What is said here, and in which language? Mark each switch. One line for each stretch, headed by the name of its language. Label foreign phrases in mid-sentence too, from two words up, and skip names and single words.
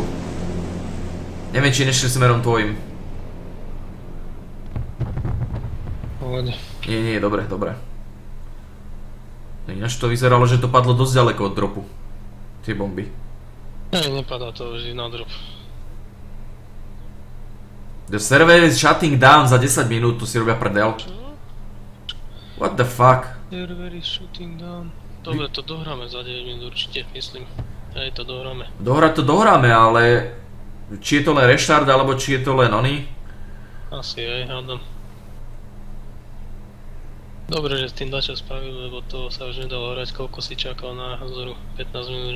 Slovak: Neviem, či nešli smerom tvojim. Pohode. Nie, dobre. Ináč to vyzeralo, že to padlo dosť ďaleko od dropu. Tie bomby. Nepadá to už na drop.
English: The server is shutting down
Slovak: za 10 minút, tu si robia prdel. Čo?
English: What the fuck? Server is shutting down.
Slovak: Dobre, to dohráme za 9 minút určite, myslím. Hej, to dohráme. Dohrať to dohráme, ale... Či je to len restart, alebo či je to len oný? Asi aj, hádam. Dobre, že s tým dačo spravil, lebo to sa už nedalo hrať, koľko si čakal na Hazoru, 15 minút.